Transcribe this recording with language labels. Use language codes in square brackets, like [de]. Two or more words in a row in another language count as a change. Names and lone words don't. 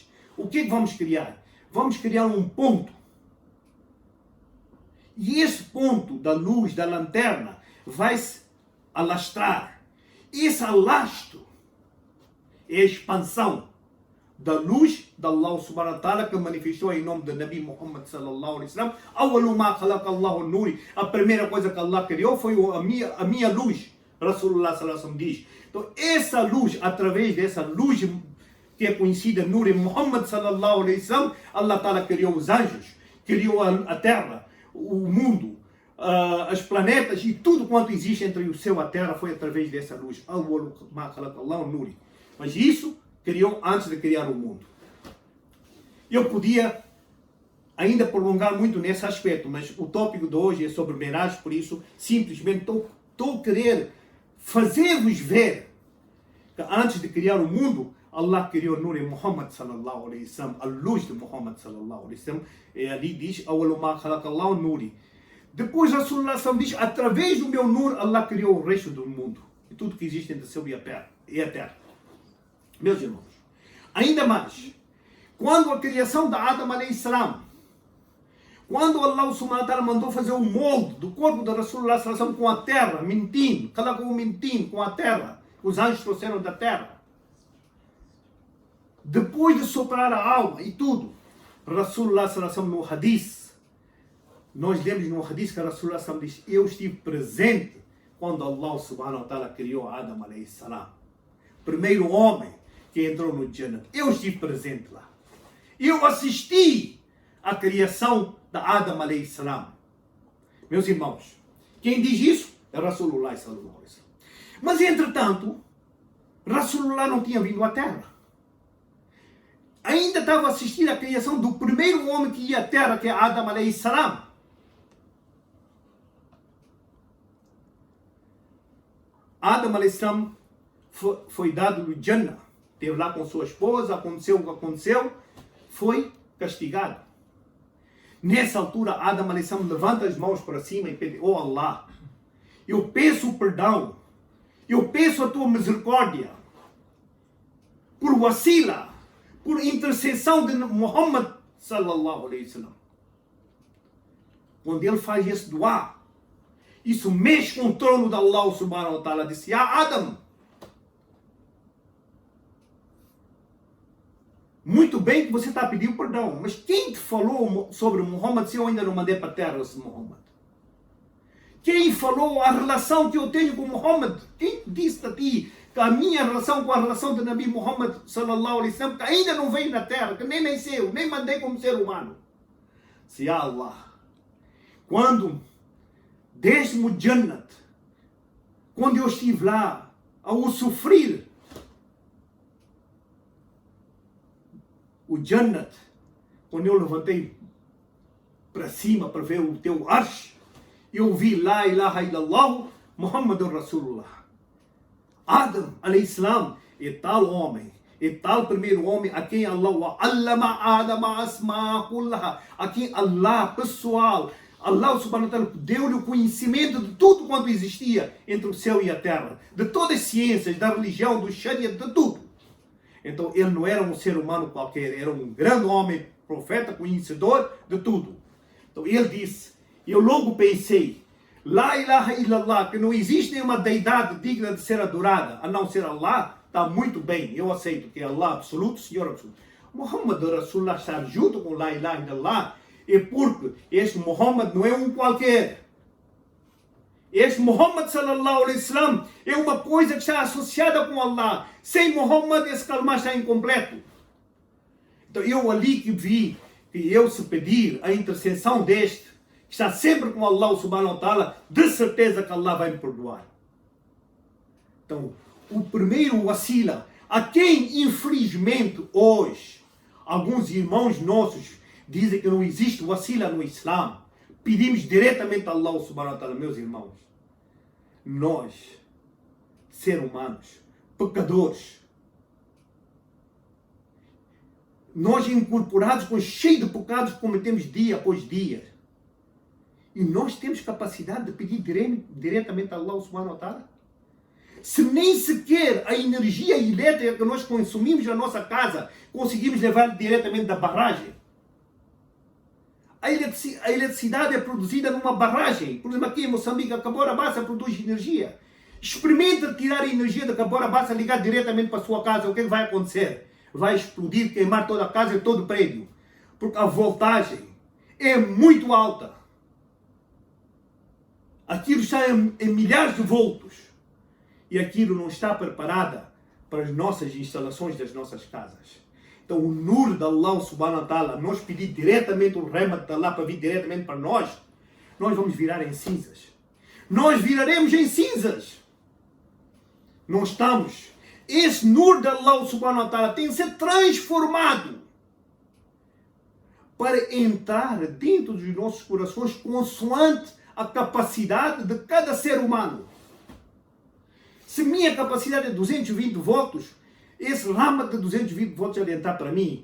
[pt] O que vamos criar? Vamos criar um ponto. E esse ponto da luz da lanterna vai se alastrar. Esse alastro é a expansão da luz de [ar] الله سبحانه وتعالى [pt] que manifestou em nome do [ar] نبي محمد صلى الله عليه وسلم. أول ما خلق الله النور. [pt] A primeira coisa que Allah criou foi a minha luz. [ar] رسول الله صلى الله عليه وسلم [pt] diz. Então essa luz, através dessa luz que é conhecida [ar] نور محمد صلى الله عليه وسلم, الله تعالى [pt] criou os anjos, criou a terra, o mundo, os planetas e tudo quanto existe entre o céu e a terra foi através dessa luz. [ar] أول ما خلق الله النور. [pt] Mas isso criou antes de criar o mundo. Eu podia ainda prolongar muito nesse aspecto, mas o tópico de hoje é sobre Miraj, por isso simplesmente estou a querer fazer-vos ver que antes de criar o mundo, Allah criou [ar] نور محمد صلى الله عليه وسلم, [pt] a luz de [ar] محمد صلى الله عليه وسلم, [pt] e ali diz, [ar] أول ما خلق الله النور. [pt] Depois [ar] رسول الله صلى الله [pt] diz, através do meu Nur, Allah criou o resto do mundo, e tudo que existe entre o céu e a terra. Meus irmãos, ainda mais, quando a criação da [ar] آدم عليه السلام, [pt] quando [ar] الله سبحانه وتعالى [pt] mandou fazer o molde do corpo da [ar] رسول الله صلى الله عليه وسلم [pt] com a terra, mentindo, colocou um mentindo com a terra, os anjos trouxeram da terra. Depois de soprar a alma e tudo, [ar] رسول الله صلى الله عليه وسلم [pt] no hadith, nós lemos no hadith que [ar] رسول الله صلى الله عليه وسلم [pt] diz, eu estive presente quando [ar] الله سبحانه وتعالى [pt] criou [ar] آدم عليه السلام. [pt] Primeiro homem que entrou no Jannah. Eu estive presente lá. Eu assisti à criação da [ar] آدم عليه السلام. [pt] Meus irmãos, quem diz isso é [ar] رسول الله صلى الله عليه وسلم. [pt] Mas entretanto, Rasulullah não tinha vindo à terra. Ainda estava a assistir à criação do primeiro homem que ia à terra, que é [ar] آدم عليه السلام. آدم عليه السلام [pt] foi dado no Jannah, esteve lá com sua esposa, aconteceu o que aconteceu, foi castigado. Nessa altura, [ar] آدم عليه السلام [pt] levanta as mãos para cima e pede, oh Allah, eu peço perdão, eu peço a tua misericórdia, por wasila, por intercessão de [ar] محمد صلى الله عليه وسلم. [pt] Quando ele faz esse dua, isso mexe com o trono de [ar] الله سبحانه وتعالى, [pt] disse, Adam, muito bem que você está pedindo perdão, mas quem te falou sobre Muhammad se eu ainda não mandei para a terra esse Muhammad? Quem falou a relação que eu tenho com Muhammad? Quem disse a ti que a minha relação com a relação do [ar] نبي محمد صلى الله عليه وسلم, [pt] que ainda não veio na terra, que nem nasceu, nem mandei como ser humano? Se Allah, quando desde-me o Jannat, quando eu estive lá a o sofrer, o Jannat, quando eu levantei para cima para ver o teu arsh, eu vi [ar] لا إله إلا الله محمد رسول الله. آدم عليه السلام [pt] é tal homem, é tal primeiro homem a quem [ar] الله علم آدم الأسماء كلها, [pt] a quem Allah pessoal, [ar] الله سبحانه وتعالى [pt] deu-lhe o conhecimento de tudo quanto existia entre o céu e a terra, de todas as ciências, da religião, do sharia, de tudo. Então ele não era um ser humano qualquer, era um grande homem, profeta, conhecedor de tudo. Então ele disse, eu logo pensei, [ar] لا إله إلا الله, [pt] que não existe nenhuma deidade digna de ser adorada, a não ser Allah, está muito bem, eu aceito que é Allah absoluto, Senhor absoluto. [ar] محمد رسول الله [pt] está junto com [ar] لا إله إلا الله, [pt] é porque este Muhammad não é um qualquer. Este [ar] محمد صلى الله عليه وسلم [pt] é uma coisa que está associada com Allah. Sem Muhammad esse kalma está incompleto. Então eu ali que vi que eu se pedir a intercessão deste, que está sempre com [ar] الله سبحانه وتعالى, [pt] de certeza que Allah vai me perdoar. Então, o primeiro wasila, a quem infelizmente hoje alguns irmãos nossos dizem que não existe wasila no Islã, pedimos diretamente a [ar] الله سبحانه وتعالى, [pt] meus irmãos. Nós, seres humanos, pecadores, nós incorporados com cheio de pecados que cometemos dia após dia. E nós temos capacidade de pedir diretamente a [ar] الله سبحانه وتعالى? [pt] Se nem sequer a energia elétrica que nós consumimos na nossa casa conseguimos levar diretamente da barragem. A eletricidade é produzida numa barragem. Por exemplo, aqui em Moçambique, a Cabora Bassa produz energia. Experimenta tirar a energia da Cabora Bassa e ligar diretamente para a sua casa. O que vai acontecer? Vai explodir, queimar toda a casa e todo o prédio. Porque a voltagem é muito alta. Aquilo está em milhares de volts. E aquilo não está preparada para as nossas instalações das nossas casas. Então o nur de [ar] الله سبحانه وتعالى, [pt] nós pedir diretamente o rahmat de Allah para vir diretamente para nós vamos virar em cinzas. Nós viraremos em cinzas. Não estamos. Esse nur de [ar] الله سبحانه وتعالى [pt] tem que ser transformado para entrar dentro dos nossos corações consoante a capacidade de cada ser humano. Se minha capacidade é 220 volts, esse rama de 220 volts vai entrar para mim.